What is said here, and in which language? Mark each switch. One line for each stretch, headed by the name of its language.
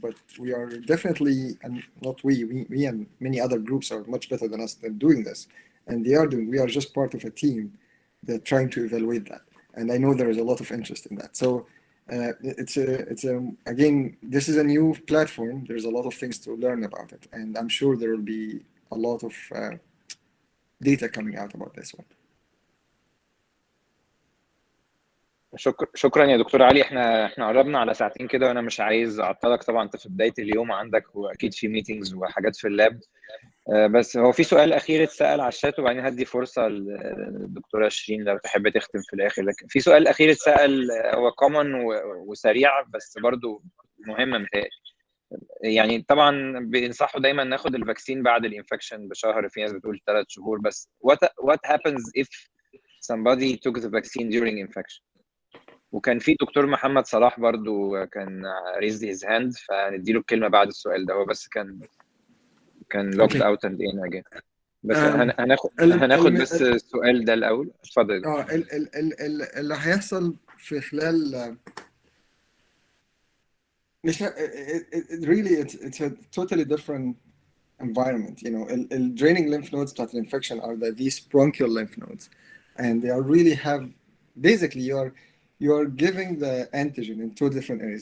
English: But we are definitely, and not we and many other groups are much better than us than doing this, and they are doing. We are just part of a team that trying to evaluate that, and I know there is a lot of interest in that. So. Again, this is a new platform. There's a lot of things to learn about it, and I'm sure there will be a lot of data coming out about this one.
Arabic: شكرا يا دكتور علي. احنا قربنا على ساعتين كده، وانا مش عايز اعطلك. طبعا انت في بدايه اليوم عندك واكيد في ميتينجز وحاجات في اللاب، بس هو في سؤال اخير اتسال على الشات، وبعدين هدي فرصه للدكتوره شيرين لو تحب تختم في الاخر. لكن في سؤال اخير اتسال، هو كومن وسريع بس برضو مهم متهيألي. يعني طبعا بينصحوا دايما ناخد الفاكسين بعد الانفكشن بشهر، في ناس بتقول 3 شهور، بس
English: what happens if somebody took the vaccine during infection؟
Arabic: وكان في دكتور محمد صلاح برضو كان
English: raised his hand،
Arabic: فنديله الكلمه بعد السؤال ده. هو بس كان
English: logged out and in again.
Arabic: بس هناخد بس السؤال ده الاول. اتفضل. اللي هيحصل في خلال مش
English: really it's a totally different environment. You know, draining lymph nodes
Arabic: بتاعت
English: infection are these bronchial lymph nodes, and they are really have basically you are giving the antigen in 2 different areas.